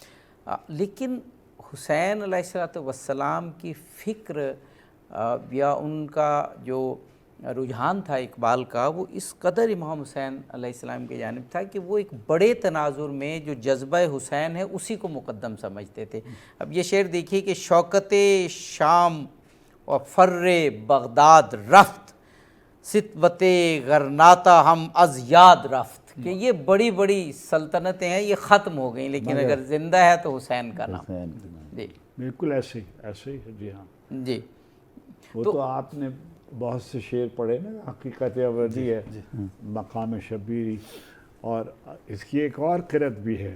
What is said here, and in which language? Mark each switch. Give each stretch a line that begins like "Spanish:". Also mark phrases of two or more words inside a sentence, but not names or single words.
Urdu: لیکن حسین علیہ السلام کی فکر یا ان کا جو رجحان تھا اقبال کا، وہ اس قدر امام حسین علیہ السلام کی جانب تھا کہ وہ ایک بڑے تناظر میں جو جذبہ حسین ہے اسی کو مقدم سمجھتے تھے. اب یہ شعر دیکھیے کہ
Persian: شوکت شام و فر بغداد رفت، ستوت غرناطہ ہم از یاد رفت،
Urdu: کہ یہ بڑی بڑی سلطنتیں ہیں یہ ختم ہو گئیں لیکن اگر زندہ ہے تو حسین کا نام. جی بالکل ایسے ہی ہے. جی ہاں جی. وہ تو آپ نے بہت سے شعر پڑھے نا، حقیقت ابدی ہے، مقام شبیری، اور اس کی ایک اور قرت بھی ہے.